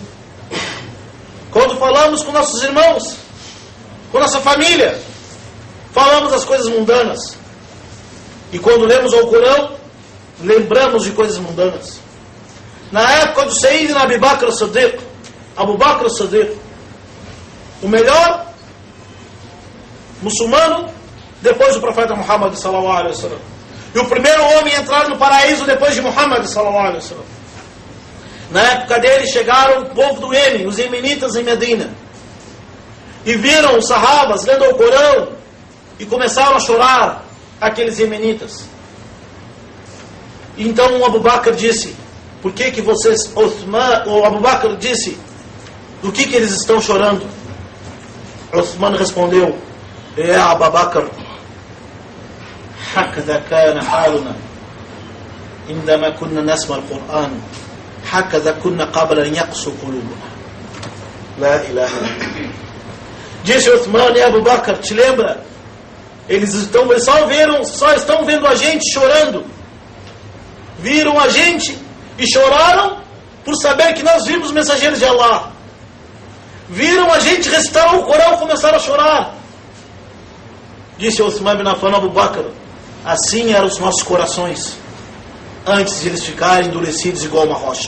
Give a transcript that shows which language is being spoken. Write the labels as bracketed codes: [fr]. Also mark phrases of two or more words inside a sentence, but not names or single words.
[pt] Quando falamos com nossos irmãos, com nossa família, falamos das coisas mundanas. E quando lemos o Corão, lembramos de coisas mundanas. Na época do Sayyidina Abu Bakr as-Siddiq, o melhor muçulmano depois do profeta Muhammad [ar] صلى الله عليه وسلم, [pt] e o primeiro homem a entrar no paraíso depois de Muhammad [ar] صلى الله عليه وسلم. [pt] Na época dele chegaram o povo do Iêmen, os iemenitas em Medina, e viram os sahabas lendo o Corão e começaram a chorar, aqueles iemenitas. Então o Abu Bakr disse, por que vocês, o Abu Bakr disse, do que eles estão chorando? Uthman respondeu, [ar] يا أبا بكر هكذا كان حالنا عندما كنا نسمع القرآن هكذا كنا قبل أن يقسو قلوبنا لا إله إلا الله. [pt] Disse Uthman e Abu Bakr, te lembra? Eles só estão vendo a gente chorando. Viram a gente e choraram por saber que nós vimos mensageiros de Allah. Viram a gente recitar o Corão e começaram a chorar. Disse Uthman bin Affan, Abu Bakr, assim eram os nossos corações, antes de eles ficarem endurecidos igual uma rocha.